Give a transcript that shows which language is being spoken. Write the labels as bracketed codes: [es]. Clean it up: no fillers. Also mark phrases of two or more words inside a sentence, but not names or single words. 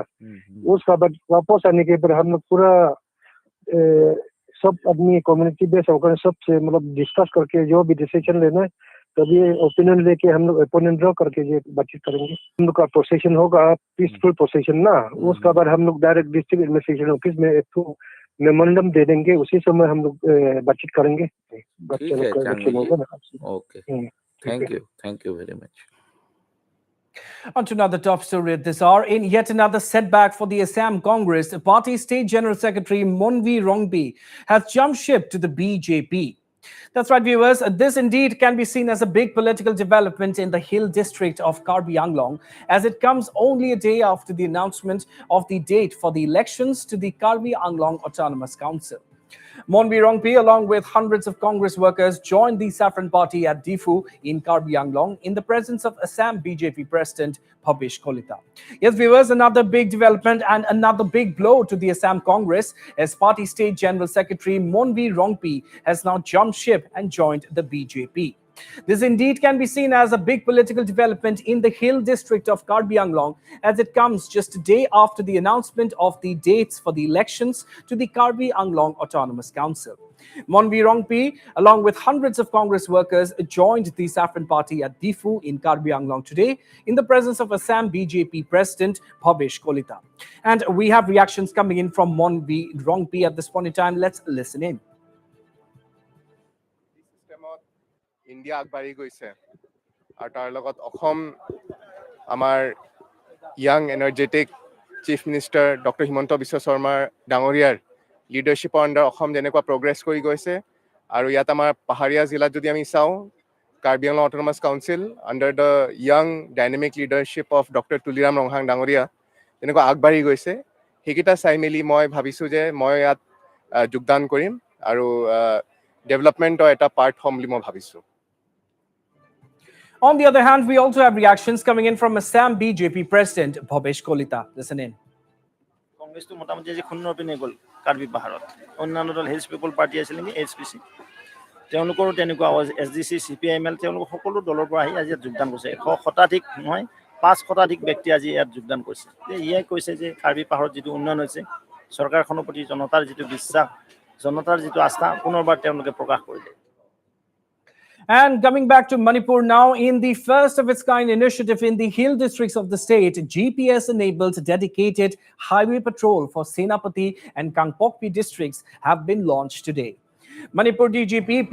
[hi] उसके बाद वापस आने के बाद हम लोग पूरा सब आदमी [en] community base [hi] होकर सबसे मतलब डिस्कस करके जो भी डिसीजन लेना है, तभी ओपिनियन लेके हम लोग [en] opinion draw [hi] करके ये बातचीत करेंगे। हम लोग का प्रोसेशन होगा [en] peaceful procession [hi] ना। उसके बाद हम लोग [en] direct district administration office [hi] में एक मेमोरेंडम दे देंगे, उसी समय हम लोग बातचीत करेंगे। ठीक है चांगू जी, [en] okay, thank you very much. On to another top story at this hour. In yet another setback for the Assam Congress, Party State General Secretary Monvi Rongbi has jumped ship to the BJP. That's right, viewers. This indeed can be seen as a big political development in the Hill district of Karbi Anglong, as it comes only a day after the announcement of the date for the elections to the Karbi Anglong Autonomous Council. Monvi Rongpi, along with hundreds of Congress workers, joined the Saffron Party at Difu in Karbi Anglong in the presence of Assam BJP President Bhabesh Kolita. Yes, viewers, another big development and another big blow to the Assam Congress, as Party State General Secretary Monvi Rongpi has now jumped ship and joined the BJP. This indeed can be seen as a big political development in the Hill district of Karbi Anglong, as it comes just a day after the announcement of the dates for the elections to the Karbi Anglong Autonomous Council. Monvi Rongpi, along with hundreds of Congress workers, joined the Saffron Party at Difu in Karbi Anglong today in the presence of Assam BJP President Bhabesh Kolita. And we have reactions coming in from Monvi Rongpi at this point in time. Let's listen in. [as] ইণ্ডিয়া আগবাঢ়ি গৈছে আৰু তাৰ লগত অসম আমাৰ [en] young energetic chief minister [as] ডক্টৰ হিমন্ত বিশ্ব শৰ্মাৰ ডাঙৰীয়াৰ [en] leadership under [as] অসম যেনেকুৱা প্ৰগ্ৰেছ কৰি গৈছে, আৰু ইয়াত আমাৰ পাহাৰীয়া জিলাত যদি আমি চাওঁ, কাৰ্বি আংলং অট'নমাছ কাউন্সিল [en] under the young dynamic leadership of [as] ডক্টৰ তুলিৰাম ৰংহাং ডাঙৰীয়া তেনেকুৱা আগবাঢ়ি গৈছে। সেইকেইটা চাই মেলি মই ভাবিছোঁ যে মই ইয়াত যোগদান কৰিম আৰু ডেভেলপমেণ্টৰ এটা পাৰ্ট হ'ম বুলি মই ভাবিছোঁ। [en] On the other hand, we also have reactions coming in from Assam BJP President Bhabesh Kolita. Listen in. [as] কংগ্ৰেছটো মোটামুটি আজি শূন্য পিনে গ'ল কাৰ্বি পাহাৰত। অন্যান্য দল হিলছ পিপল পাৰ্টি আছিল নেকি, HPC, তেওঁলোকৰো তেনেকুৱা SDC, CPIML, তেওঁলোক সকলো দলৰ পৰা আহি আজি ইয়াত যোগদান কৰিছে। 100 শতাধিক নহয়, 5 শতাধিক ব্যক্তি আজি ইয়াত যোগদান কৰিছে। ইয়ে কৈছে যে কাৰ্বি পাহাৰত যিটো উন্নয়ন হৈছে, চৰকাৰখনৰ প্ৰতি জনতাৰ যিটো বিশ্বাস, জনতাৰ যিটো আস্থা পুনৰবাৰ তেওঁলোকে প্ৰকাশ কৰিলে। [en] And coming back to Manipur now, in the first of its kind initiative in the hill districts of the state, GPS-enabled dedicated highway patrol for Senapati and Kangpokpi districts have been launched today. Manipur DGP P.